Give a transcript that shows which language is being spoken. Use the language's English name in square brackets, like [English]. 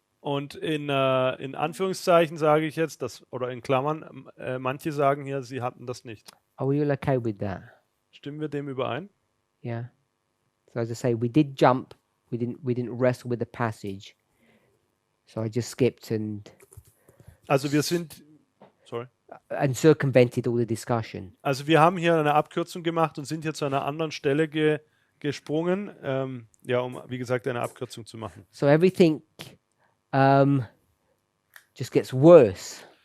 [German] Und in Anführungszeichen sage ich jetzt, oder in Klammern, manche sagen hier, sie hatten das nicht. [English] Are we all okay with that? [German] Stimmen wir dem überein? [English] Yeah. So as I say, we did jump. We didn't wrestle with the passage. So I just skipped [German] Also wir sind, sorry. [English] and circumvented all the discussion. [German] Also wir haben hier eine Abkürzung gemacht und sind hier zu einer anderen Stelle gesprungen, ja, um, wie gesagt, eine Abkürzung zu machen. [English] So everything just gets worse.